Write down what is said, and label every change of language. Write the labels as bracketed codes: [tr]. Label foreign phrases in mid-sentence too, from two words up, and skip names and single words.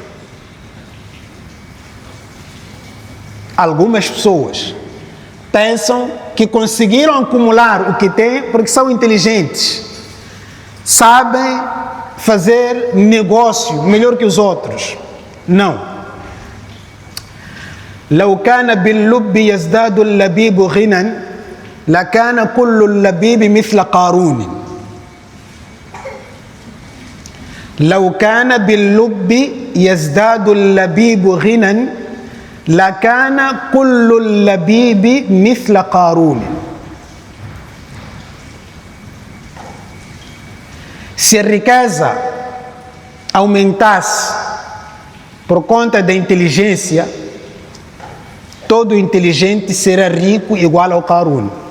[pt] Algumas pessoas pensam que conseguiram acumular o que têm porque são inteligentes, sabem fazer negócio melhor que os outros. Não. [ar] لو كان باللب يزداد اللبيب غنى لكان كل اللبيب مثل قارون. لو كان باللب يزداد اللبيب غنى لكان كل اللبيب مثل قارون. [pt] Se a riqueza aumentasse por conta da inteligência, todo inteligente será rico igual ao Qarun.